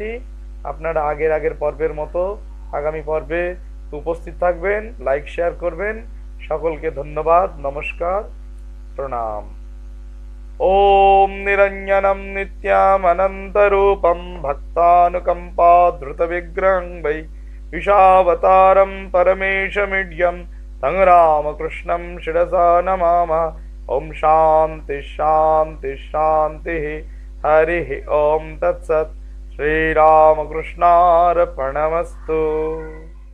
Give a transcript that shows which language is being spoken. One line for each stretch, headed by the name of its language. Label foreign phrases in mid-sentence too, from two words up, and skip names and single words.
Bangla: আপনারা আগের পর্বের মতো আগামী পর্বে উপস্থিত থাকবেন, লাইক শেয়ার করবেন। সকলকে ধন্যবাদ, নমস্কার, প্রণাম।
Sanskrit: ওম নিরঞ্জনম নিত্যম অনন্তরূপম ভক্তানুকম্পাধৃত বিগ্রহং বৈ विशावतारं परमेशमीड्यं तं रामकृष्णं शिरसा नमामः। ओम शांति शांति शांति। हरिः ओम तत्सत्। श्रीरामकृष्णार्पणमस्तु।